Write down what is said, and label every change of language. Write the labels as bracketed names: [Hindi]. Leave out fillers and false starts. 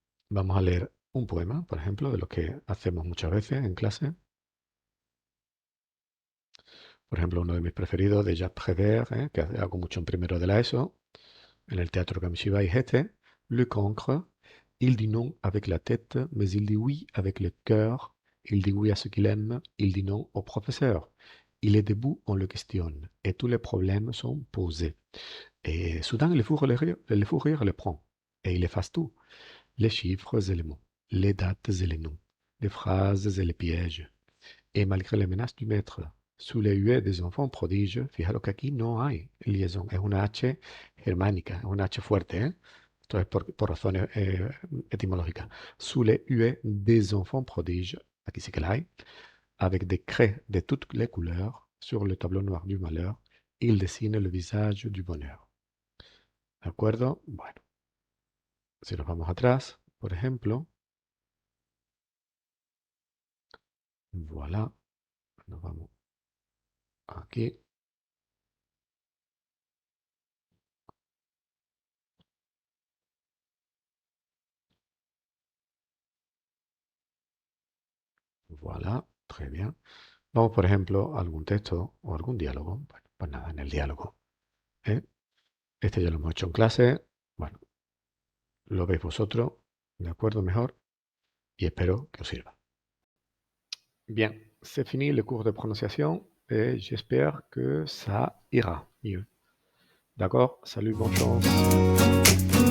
[Spanish] Vamos a leer un poema, por ejemplo, de los que hacemos muchas veces en clase. Por ejemplo, uno de mis preferidos de Jacques Prévert, que hago mucho en primero de la ESO, en el teatro Kamishiba, es este, Le Cancre. [French] Il dit non avec la tête, mais il dit oui avec le cœur. Il dit oui à ce qu'il aime, il dit non au professeur. Il est debout, on le questionne, et tous les problèmes sont posés. Et soudain, le fou rire le prend, et il efface tout, les chiffres et les mots, les dates et les noms, les phrases et les pièges. Et malgré les menaces du maître, sous les huées des enfants prodiges, [Spanish] fijaros que aquí no hay liaison, es una H germánica, es una H fuerte, ¿eh? Esto es por razones etimológicas. [French] Sous les huées des enfants prodiges, [Spanish] aquí sí que la hay, [French] avec des craies de toutes les couleurs, sur le tableau noir du malheur, il dessine le visage du bonheur. [Spanish] ¿De acuerdo? Bueno, si nos vamos atrás, Por ejemplo, voilà, nos vamos aquí. [French] Voilà, très bien. [Spanish] Vamos, por ejemplo, a algún texto o algún diálogo. Bueno, pues nada, en el diálogo. ¿Eh? Este ya lo hemos hecho en clase. Bueno, lo veis vosotros, ¿de acuerdo? Mejor. Y espero que os sirva. [French] Bien, c'est fini le cours de prononciation et j'espère que ça ira mieux. D'accord? Salut, bonne chance.